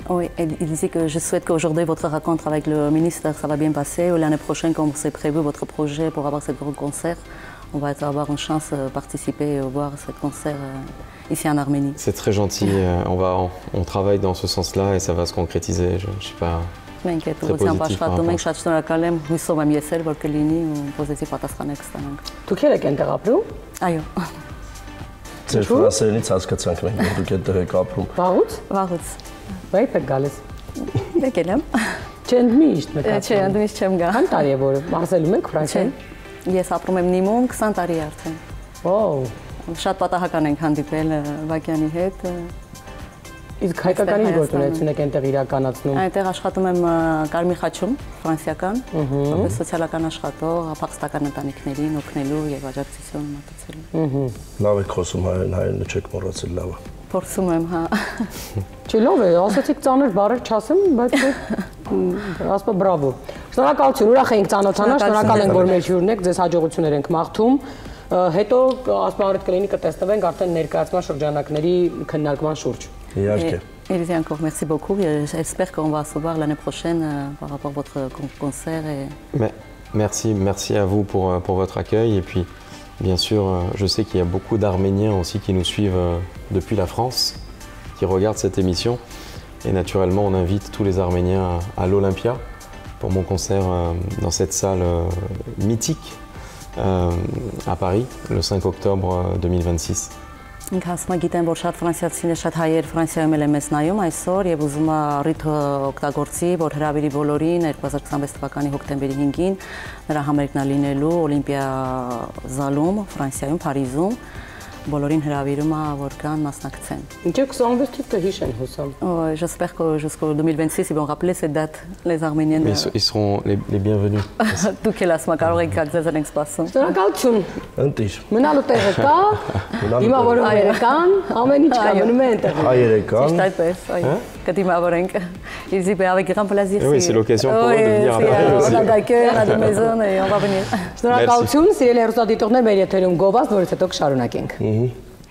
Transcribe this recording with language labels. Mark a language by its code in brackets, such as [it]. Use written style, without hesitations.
[fr] Oui, il disait que je souhaite qu'aujourd'hui votre rencontre avec le ministre, ça va bien passer. Ou l'année prochaine, quand vous avez prévu votre projet pour avoir ce grand concert, on va avoir une chance de participer et voir ce concert ici en Arménie. C'est très gentil. On travaille dans ce sens-là et ça va se concrétiser. Je suis pas. [hy] Մենք այդ ուղղությամբ աշխատում ենք, շատ շնորհակալ եմ, հույսով եմ ես էլ, որ կլինի ու պոզիտիվ պատասխաններ կստանանք։ Դուք եք այնտեղ ապրում։ Այո։ Ձեր ֆրանսերենից հասկացանք մենք, որ դուք այդտեղ եք ապրում։ Վաղուց։ Վաղուց։ Բայց եք գալիս։ Եկել եմ։ Չեն միշտ մեկը։ Չէ, ընդմիշտ չեմ գա։ Քան տարի է որ մարզելում եք Ֆրանսիայում։ Ես ապրում եմ Նիմում 20 տարի արդեն։ Օ։ Շատ պատահական ենք հանդիպել Բակյանի հետ։ Իսկ հայկականի գործունեություն եք այնտեղ իրականացնում։ Այնտեղ աշխատում եմ Կարմիր խաչում, ֆրանսիական, որպես սոցիալական աշխատող, փախստական ընտանիքներին օգնելու եւ աջակցություն մատուցելու։ Լավ եք խոսում հայերենը չեք մոռացել, լավ է։ Փորձում եմ, հա։ Չի լավ է, ասացիք ծանր բառեր չասեմ, բայց ասպա բրավո։ Շնորհակալություն, ուրախ ենք ծանոթանալ, շնորհակալ ենք որ մեր հյուրն եք, ձեզ հաջողություններ ենք մաղթում։ Հետո ասպարետ կլինի կտեսնվենք արդեն ներկայացման շրջանակների քննարկման շուրջ։ [fr] Élisée, encore merci beaucoup. J'espère qu'on va se voir l'année prochaine par rapport à votre concert. Merci à vous pour votre accueil. Et puis, bien sûr, je sais qu'il y a beaucoup d'Arméniens aussi qui nous suivent depuis la France, qui regardent cette émission. Et naturellement, on invite tous les Arméniens à l'Olympia pour mon concert dans cette salle mythique à Paris, le 5 octobre 2026. [hy] Ինքը ասում է գիտեմ որ շատ ֆրանսիացիներ շատ հայեր Ֆրանսիայում էլ են մեզ նայում այսօր եւ ուզում է ռիթը օգտագործի որ հրավիրի բոլորին 2026 թվականի հոկտեմբերի 5-ին նրա համերգն է լինելու Օլիմպիա զալում Ֆրանսիայում Փարիզում բոլորին հրավիրում է որ կան մասնակցեն։ Ինչ 26 թիվը հիշեն հուսամ։ [fr] J'espère que jusqu'au 2026 ils vont rappeler cette date les Arméniens. Ils seront les bienvenus. [hy] Դուք էլ ասում եք կարող եք գալ ձեզ ենք սպասում։ Շնորհակալություն։ Ընտիր։ Մնալու տեղը կա։ Դիմավորողները կան, ամեն ինչ կա, մնում է այնտեղ։ Հայերը կան։ Ճիշտ այդպես, այո։ Կդիմավորենք։ [fr] Ils disent avec grand plaisir. Oui, c'est l'occasion pour eux de venir à Paris aussi. On a d'accueil à la maison et on va venir. [hy] Շնորհակալություն, սիրելի հեռուստադիտողներ, մեր եթերում գովազդ, որից հետո կշարունակենք։